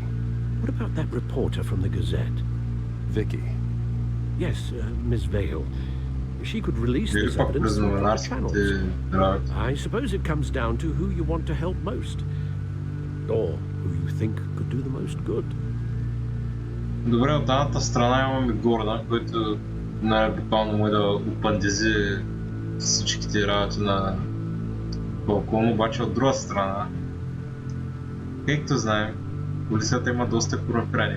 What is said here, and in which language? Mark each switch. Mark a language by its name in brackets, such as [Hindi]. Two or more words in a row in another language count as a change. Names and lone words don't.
[English] What about that reporter from the Gazette? Vicky. Yes, Miss Vale. She could release this evidence through other channels. I suppose it comes down to who you want to help most. Or who you think could do the most good. [Bulgarian] Добре, от едната страна имаме Гордън, който буквално му да опандези всичките работи на Фалкон, обаче от друга страна, както знаем, полицията има доста корумпирани.